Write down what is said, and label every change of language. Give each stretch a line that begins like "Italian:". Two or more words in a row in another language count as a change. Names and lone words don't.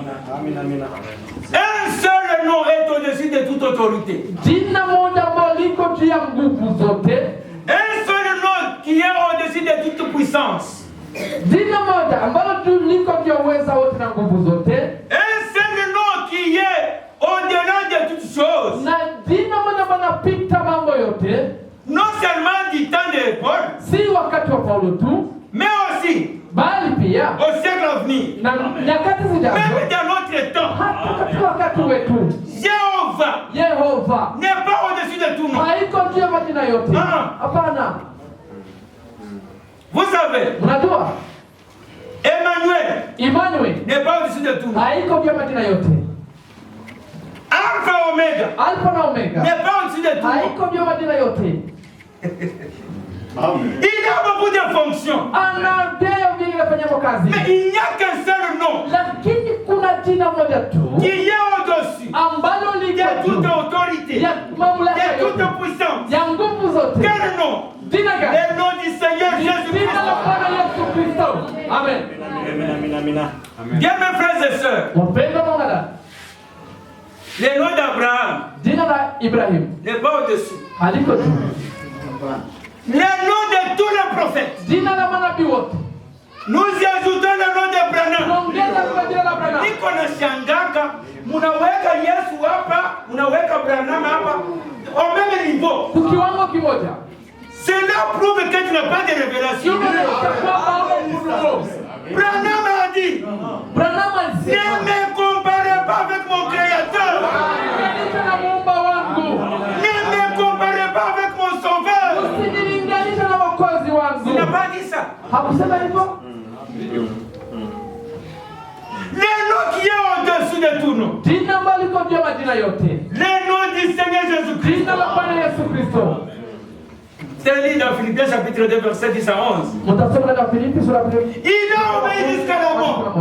French: Un seul nom est au-dessus de toute autorité.
Swahili: Jina moja ambalo liko juu ya nguvu zote,
French: Un seul nom qui est au-dessus de toute puissance.
Swahili: jina moja ambalo juu liko juu ya uweza wote na nguvu zote,
French: Un seul nom qui est au-delà de toutes choses.
Swahili: na jina moja ambalo napita mambo yote,
French: Non seulement du temps de Paul,
Swahili: si wakati wa Paulo tu,
French: mais aussi
Swahili: bali pia
French: au siècle à venir.
Swahili: na nyakati zijazo,
French: Même dans notre temps,
Swahili: hata katika wakati wetu.
French: Jéhovah
Swahili: Yehova
French: n'est pas au-dessus de tout nom.
Swahili: haiko juu ya majina yote. Ah. Hapana.
French: Vous savez,
Swahili: Unajua Emmanuel
French: n'est pas au-dessus de tout nom.
Swahili: haiko juu ya majina yote.
French: Alpha Omega
Swahili: Alpha na Omega
French: n'est pas au-dessus de tout nom.
Swahili: haiko juu ya majina yote.
French: Il a beaucoup de fonctions.
Swahili: Ana vyeo vingi vinafanya kazi.
French: Mais il n'y a qu'un seul nom
Swahili: Lakini kuna jina moja tu
French: qui est au-dessus
Swahili: ambalo
French: de
Swahili: liko
French: toute
Swahili: juu
French: autorité,
Swahili: ya mamlaka
French: de toute
Swahili: yote,
French: puissance.
Swahili: ya nguvu zote.
French: Quel nom?
Swahili: Jina gani?
French: Le nom du Seigneur
Swahili: Jina
French: Jésus-Christ.
Swahili: la Bwana Yesu Kristo. Amen.
French: Bien mes frères et sœurs,
Swahili: Wapendwa mwanadamu,
French: le nom d'Abraham
Swahili: jina la Ibrahim
French: n'est pas au-dessus.
Swahili: haliko juu.
French: Le nom de tous les prophètes.
Swahili: Jina la manabii wote.
French: Nous y ajoutons le nom de Branham.
Swahili: Tunaongeza kwa jina la Branham. Niko na shangaka, munaweka Yesu hapa, munaweka Branham hapa,
French: au même niveau.
Swahili: Kwa kiwango kimoja.
French: Cela prouve que tu n'as pas de révélation. Branham a dit,
Swahili: Branham
French: ne
Swahili: alisema,
French: me comparez pas avec mon créateur.
Swahili: "Usilinganishe na muumba wangu.
French: Ne me comparez pas avec mon sauveur.
Swahili: Usinilinganishe na Mwokozi wangu."
French: Il n'a pas dit ça.
Swahili: Hakusema hivyo?
French: Le nom qui est au-dessus de tout nom.
Swahili: Jina ambalo liko juu ya majina yote.
French: Le nom du Seigneur Jésus-Christ.
Swahili: Jina la Bwana Yesu Kristo.
French: C'est lu dans Philippiens chapitre 2 verset 10 à 11.
Swahili: Mtasoma katika Filipi sura ya 2.
French: Il a obéi jusqu'à la mort.